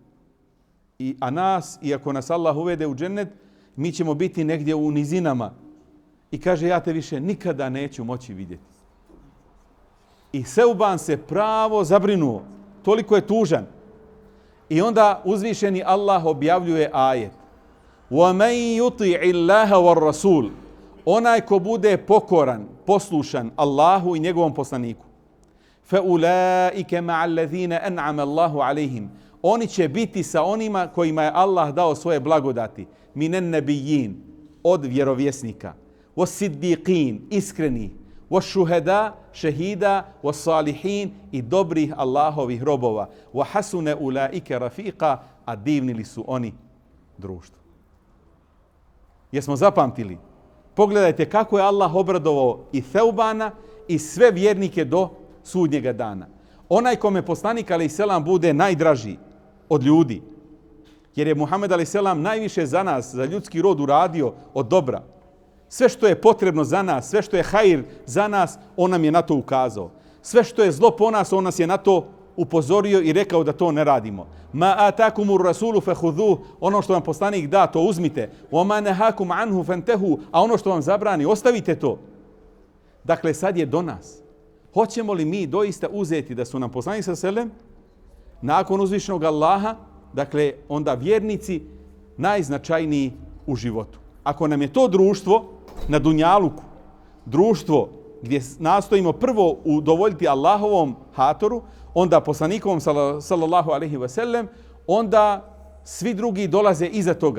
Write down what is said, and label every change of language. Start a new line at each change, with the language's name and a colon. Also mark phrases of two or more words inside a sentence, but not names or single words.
Bosnian: A nas, iako nas Allah uvede u džennet, mi ćemo biti negdje u nizinama. I kaže, ja te više nikada neću moći vidjeti. I Theuban se pravo zabrinuo. Toliko je tužan. I onda uzvišeni Allah objavljuje ajet.
Arabic: وَمَنْ يُطِعِ اللَّهَ وَالرَّسُولِ
Bosnian: Onaj ko bude pokoran, poslušan Allahu i njegovom poslaniku.
Arabic: فَأُولَٰئِكَ مَعَ الَّذِينَ أَنْعَمَ اللَّهُ عَلَيْهِمْ
Bosnian: Oni će biti sa onima kojima je Allah dao svoje blagodati.
Arabic: مِنَ النَّبِيِّينَ
Bosnian: Od vjerovjesnika. وَالصِّدِّيقِينَ Iskreni.
Arabic: وَالشُّهَدَا
Bosnian: šehida,
Arabic: وَالصَّالِحِينَ
Bosnian: I dobrih Allahovih robova.
Arabic: وَحَسُنَ أُولَٰئِكَ رَفِيقًا
Bosnian: A divnili su oni društvo. Jesmo zapamtili? Pogledajte kako je Allah obradovao i Theubana i sve vjernike do sudnjega dana. Onaj kome poslanik a.s. bude najdraži od ljudi, jer je Muhammed a.s. najviše za nas, za ljudski rod uradio od dobra. Sve što je potrebno za nas, sve što je hajr za nas, on nam je na to ukazao. Sve što je zlo po nas, on nas je na to upozorio i rekao da to ne radimo.
Arabic: ما آتاكم الرسول فخذوه,
Bosnian: ono što vam poslanik da, to uzmite.
Arabic: وما نهاكم عنه فانتهوا,
Bosnian: a ono što vam zabrani, ostavite to. Dakle, sad je do nas. Hoćemo li mi doista uzeti da su nam poslanik
Arabic: صلى الله عليه وسلم
Bosnian: nakon uzvišenog Allaha, dakle, onda vjernici najznačajniji u životu. Ako nam je to društvo na dunjaluku, društvo gdje nastojimo prvo udovoljiti Allahovom hatoru, onda poslanikovom
Arabic: صلى الله عليه وسلم,
Bosnian: onda svi drugi dolaze iza toga.